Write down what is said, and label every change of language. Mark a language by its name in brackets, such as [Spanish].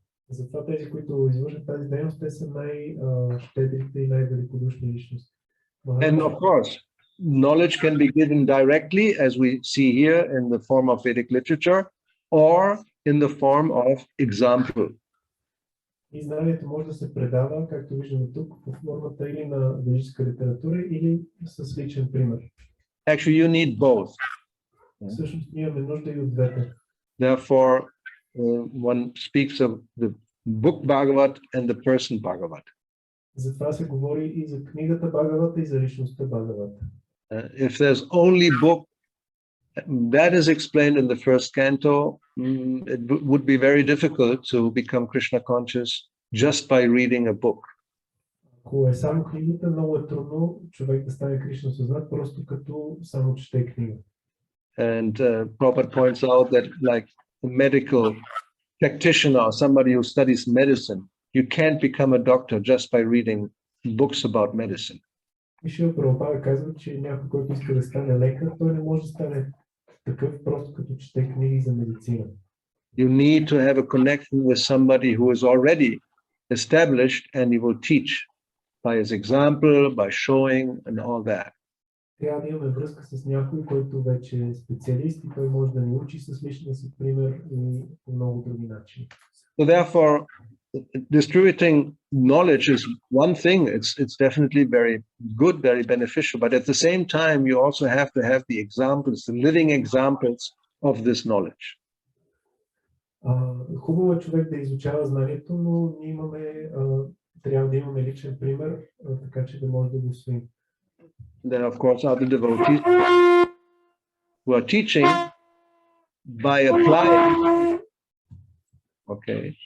[Bulgarian] Затова тези, които извършват тази дейност, те са най-щедрите и най-великодушни личности. [English] And of course, knowledge can be given directly, as we see here, in the form of Vedic literature, or in the form of example. [Bulgarian] И знанието може да се предава, както виждаме тук, в формата или на ведическа литература, или с личен пример. [English] Actually, you need both. [Bulgarian] Всъщност ние имаме нужда и от двете. [English] Therefore, one speaks of the book Bhagavat and the person Bhagavat. [Bulgarian] Затова се говори и за книгата Бхагавата, и за личността Бхагавата. [English] If there's only book, that is explained in the first canto, it would be very difficult to become Krishna conscious just by reading a book. [Bulgarian] Ако е само книгата, много е трудно човек да стане Кришна съзнат, просто като само чете книга. [English] And Prabhupada points out that like a medical practitioner or somebody who studies medicine, you can't become a doctor just by reading books about medicine. [Bulgarian] Шрила Прабхупада казва, че някой, който иска да стане лекар, той не може да стане такъв просто като чете книги за медицина. [English] You need to have a connection with somebody who is already established, and he will teach by his example, by showing and all that. [Bulgarian] Трябва да имаме връзка с някой, който вече е специалист и той може да ни учи с личния си пример и по много други начини. [English] So therefore, distributing knowledge is one thing. It's definitely very good, very beneficial. But at the same time, you also have to have the examples, the living examples of this knowledge. [Bulgarian] Хубаво е човек да изучава знанието, но ние имаме трябва да имаме личен пример, така че да може да го усвоим. [English] There, of course, are the devotees who are teaching by applying. Okay.